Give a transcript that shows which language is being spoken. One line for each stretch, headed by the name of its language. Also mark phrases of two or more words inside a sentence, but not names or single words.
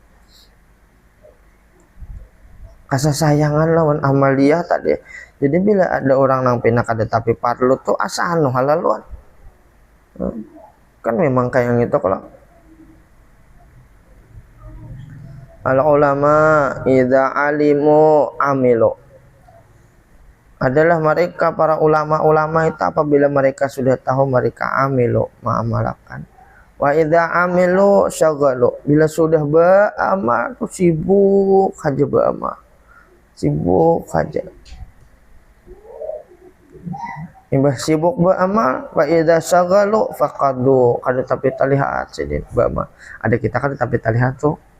Banjar: Kasasayangan lawan Amalia tadi. Jadi bila ada orang nang pina kada tapi parlu tuh asa anu halaluan. Kan memang kayak gitu kalau
Arabic: العلماء إذا علموا عملوا.
Banjar: Adalah mereka para ulama-ulama itu apabila mereka sudah tahu mereka amilu mengamalkan.
Arabic: وإذا عملوا شغلوا.
Banjar: Bila sudah beramal tuh sibuk aja beramal. Sibuk aja. Imbah sibuk beramal,
Arabic: وإذا شغلوا فقدوا.
Banjar: Kada tapi terlihat sidin beramal. Ada kita kada tapi terlihat tuh.